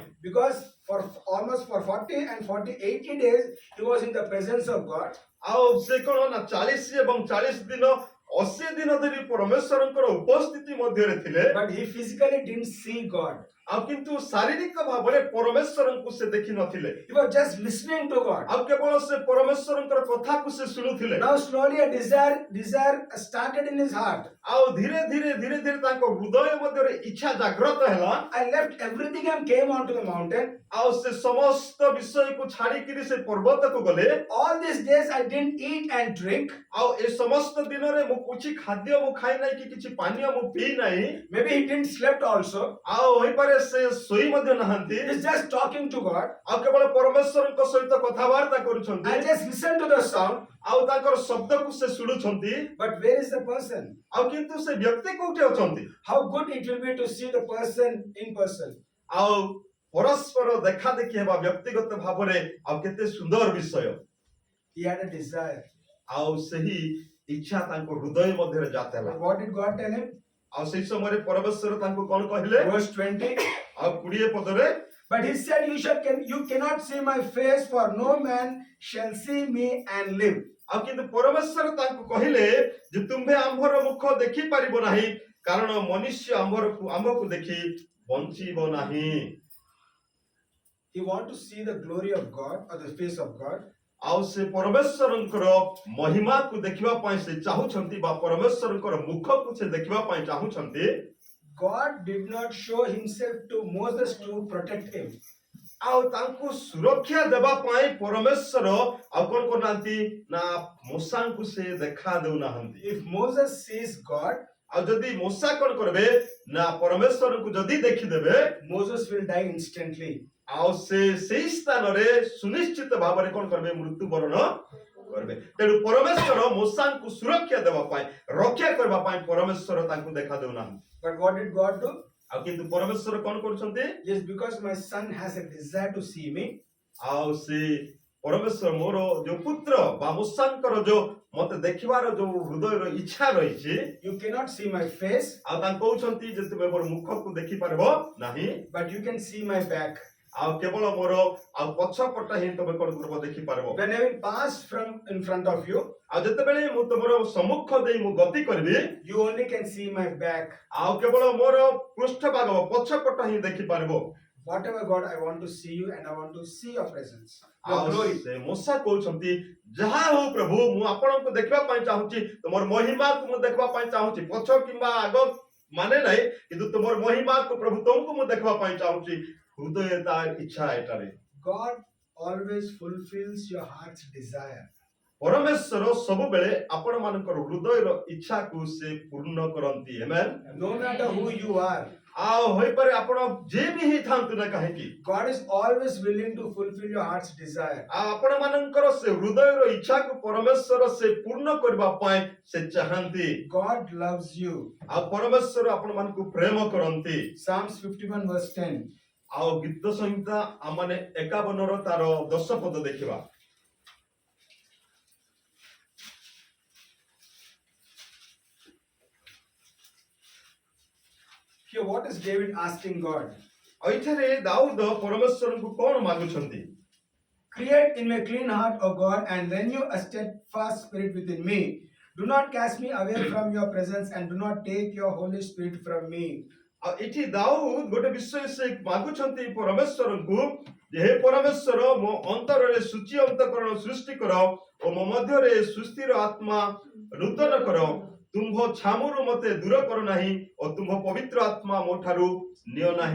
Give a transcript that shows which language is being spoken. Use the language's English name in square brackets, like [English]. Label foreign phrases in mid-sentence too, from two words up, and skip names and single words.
[English] Because for almost for 40 and 40, 80 days, he was in the presence of God. [Odia] ଆଉ ସେ କଣ ନା 40 ଏବଂ 40 ଦିନ 80 ଦିନ ଧରି ପରମେଶ୍ୱରଙ୍କର ଉପସ୍ଥିତି ମଧ୍ୟରେ ଥିଲେ। [English] But he physically didn't see God. [Odia] ଆଉ କିନ୍ତୁ ଶାରୀରିକ ଭାବରେ ପରମେଶ୍ୱରଙ୍କୁ ସେ ଦେଖି ନଥିଲେ। [English] He was just listening to God. [Odia] ଆଉ କେବଳ ସେ ପରମେଶ୍ୱରଙ୍କର କଥାକୁ ସେ ଶୁଣୁଥିଲେ। [English] Now slowly a desire started in his heart. [Odia] ଆଉ ଧୀରେ ଧୀରେ ତାଙ୍କ ହୃଦୟ ମଧ୍ୟରେ ଇଚ୍ଛା ଜାଗ୍ରତ ହେଲା। [English] I left everything and came onto the mountain. [Odia] ଆଉ ସେ ସମସ୍ତ ବିଷୟକୁ ଛାଡିକିରି ସେ ପର୍ବତକୁ ଗଲେ। [English] All these days I didn't eat and drink. [Odia] ଆଉ ଏ ସମସ୍ତ ଦିନରେ ମୁଁ କିଛି ଖାଦ୍ୟ ମୁଁ ଖାଇ ନାହିଁ କି କିଛି ପାନୀୟ ମୁଁ ପିଇ ନାହିଁ। [English] Maybe he didn't slept also. [Odia] ଆଉ ହୋଇପାରେ ସେ ଶୋଇ ମଧ୍ୟ ନାହାନ୍ତି। [English] He's just talking to God. [Odia] ଆଉ କେବଳ ପରମେଶ୍ୱରଙ୍କ ସହିତ କଥାବାର୍ତ୍ତା କରୁଛନ୍ତି। [English] I just listen to the sound. [Odia] ଆଉ ତାଙ୍କର ଶବ୍ଦକୁ ସେ ଶୁଣୁଛନ୍ତି। [English] But where is the person? [Odia] ଆଉ କିନ୍ତୁ ସେ ବ୍ୟକ୍ତି କୋଉଠି ଅଛନ୍ତି? [English] How good it will be to see the person in person. [Odia] ଆଉ ପରସ୍ପର ଦେଖା ଦେଖି ହେବା ବ୍ୟକ୍ତିଗତ ଭାବରେ ଆଉ କେତେ ସୁନ୍ଦର ବିଷୟ। [English] He had a desire. [Odia] ଆଉ ସେହି ଇଚ୍ଛା ତାଙ୍କ ହୃଦୟ ମଧ୍ୟରେ ଜାତ ହେଲା। [English] And what did God tell him? [Odia] ଆଉ ସେହି ସମୟରେ ପରମେଶ୍ୱର ତାଙ୍କୁ କଣ କହିଲେ? [English] Verse 20. [Odia] ଆଉ 20 ପଦରେ [English] But he said, you cannot see my face, for no man shall see me and live. [Odia] ଆଉ କିନ୍ତୁ ପରମେଶ୍ୱର ତାଙ୍କୁ କହିଲେ ଯେ ତୁମ୍ଭେ ଆମ୍ଭର ମୁଖ ଦେଖି ପାରିବ ନାହିଁ, କାରଣ ମନୁଷ୍ୟ ଆମ୍ଭକୁ ଦେଖି ବଞ୍ଚିବ ନାହିଁ। [English] He want to see the glory of God or the face of God. [Odia] ଆଉ ସେ ପରମେଶ୍ୱରଙ୍କର ମହିମାକୁ ଦେଖିବା ପାଇଁ ସେ ଚାହୁଁଛନ୍ତି ବା ପରମେଶ୍ୱରଙ୍କର ମୁଖକୁ ସେ ଦେଖିବା ପାଇଁ ଚାହୁଁଛନ୍ତି। [English] God did not show himself to Moses to protect him. [Odia] ଆଉ ତାଙ୍କୁ ସୁରକ୍ଷା ଦେବା ପାଇଁ ପରମେଶ୍ୱର ଆଉ କଣ କରୁନାହାନ୍ତି ନା ମୂଷାଙ୍କୁ ସେ ଦେଖା ଦେଉନାହାନ୍ତି। [English] If Moses sees God, [Odia] ଆଉ ଯଦି ମୂଷା କଣ କରିବେ ନା ପରମେଶ୍ୱରଙ୍କୁ ଯଦି ଦେଖିଦେବେ, [English] Moses will die instantly. [Odia] ଆଉ ସେ ସେଇ ସ୍ଥାନରେ ସୁନିଶ୍ଚିତ ଭାବରେ କଣ କରିବେ ମୃତ୍ୟୁବରଣ କରିବେ। ତେଣୁ ପରମେଶ୍ୱର ମୂଷାଙ୍କୁ ସୁରକ୍ଷା ଦେବା ପାଇଁ ରକ୍ଷା କରିବା ପାଇଁ ପରମେଶ୍ୱର ତାଙ୍କୁ ଦେଖା ଦେଉନାହାନ୍ତି। [English] But what did God do? [Odia] ଆଉ କିନ୍ତୁ ପରମେଶ୍ୱର କଣ କରୁଛନ୍ତି? [English] Yes, because my son has a desire to see me. [Odia] ଆଉ ସେ ପରମେଶ୍ୱର ମୋର ଯୋଉ ପୁତ୍ର ବା ମୂଷାଙ୍କର ଯୋଉ ମତେ ଦେଖିବାର ଯୋଉ ହୃଦୟର ଇଚ୍ଛା ରହିଛି, [English] You cannot see my face, [Odia] ଆଉ ତାଙ୍କୁ କହୁଛନ୍ତି ଯେ ତୁମେ ମୋର ମୁଖକୁ ଦେଖିପାରିବ ନାହିଁ, [English] but you can see my back. [Odia] ଆଉ କେବଳ ମୋର ଆଉ ପଛପଟ ହିଁ ତମେ କଣ କରିବ ଦେଖିପାରିବ। [English] When I will pass from in front of you, [Odia] ଆଉ ଯେତେବେଳେ ମୁଁ ତମର ସମ୍ମୁଖ ଦେଇ ମୁଁ ଗତି କରିବି, [English] you only can see my back. [Odia] ଆଉ କେବଳ ମୋର ପୃଷ୍ଠଭାଗ ପଛପଟ ହିଁ ଦେଖିପାରିବ। [English] Whatever God, I want to see you and I want to see your presence, your [Odia] ଆଉ [English] glory. [Odia] ସେ ମୂଷା କହୁଛନ୍ତି ଯାହା ହଉ ପ୍ରଭୁ ମୁଁ ଆପଣଙ୍କୁ ଦେଖିବା ପାଇଁ ଚାହୁଁଛି, ତୁମର ମହିମାକୁ ମୁଁ ଦେଖିବା ପାଇଁ ଚାହୁଁଛି, ପଛ କିମ୍ବା ଆଗ ମାନେ ନାହିଁ, କିନ୍ତୁ ତୁମର ମହିମାକୁ ପ୍ରଭୁ ତୁମକୁ ମୁଁ ଦେଖିବା ପାଇଁ ଚାହୁଁଛି। ହୃଦୟ ତାର ଇଚ୍ଛା ଏଠାରେ। [English] God always fulfills your heart's desire. [Odia] ପରମେଶ୍ୱର ସବୁବେଳେ ଆପଣ ମାନଙ୍କର ହୃଦୟର ଇଚ୍ଛାକୁ ସେ ପୂର୍ଣ୍ଣ କରନ୍ତି। ଆମେନ୍। [English] No matter who you are, [Odia] ଆଉ ହୋଇପାରେ ଆପଣ ଯେ ବି ହେଇଥାନ୍ତୁ ନା କାହିଁକି, [English] God is always willing to fulfill your heart's desire. [Odia] ଆଉ ଆପଣ ମାନଙ୍କର ସେ ହୃଦୟର ଇଚ୍ଛାକୁ ପରମେଶ୍ୱର ସେ ପୂର୍ଣ୍ଣ କରିବା ପାଇଁ ସେ ଚାହାନ୍ତି। [English] God loves you. [Odia] ଆଉ ପରମେଶ୍ୱର ଆପଣ ମାନଙ୍କୁ ପ୍ରେମ କରନ୍ତି। [English] Psalms 51 verse 10. [Odia] ଆଉ ଗୀତ ସଂହିତା ଆମମାନେ 51ର ତାର 10 ପଦ ଦେଖିବା। [English] Here, what is David asking God? [Odia] ଆଉ ଏଠାରେ ଦାଉଦ ପରମେଶ୍ୱରଙ୍କୁ କଣ ମାଗୁଛନ୍ତି? [English] Create in me a clean heart, O God, and renew a steadfast spirit within me. Do not cast me away from your presence, and do not take your Holy Spirit from me. [Odia] ଆଉ ଏଠି ଦାଉଦ ଗୋଟେ ବିଷୟ ସେ ମାଗୁଛନ୍ତି ପରମେଶ୍ୱରଙ୍କୁ ଯେ ହେ ପରମେଶ୍ୱର ମୋ ଅନ୍ତରରେ ସୂଚି ଅନ୍ତଃକରଣ ସୃଷ୍ଟି କର ଓ ମୋ ମଧ୍ୟରେ ସୁସ୍ଥିର ଆତ୍ମା ନୂତନ କର। ତୁମ୍ଭ ଛାମୁରୁ ମତେ ଦୂର କର ନାହିଁ ଓ ତୁମ୍ଭ ପବିତ୍ର ଆତ୍ମା ମୋ ଠାରୁ ନିଅ ନାହିଁ।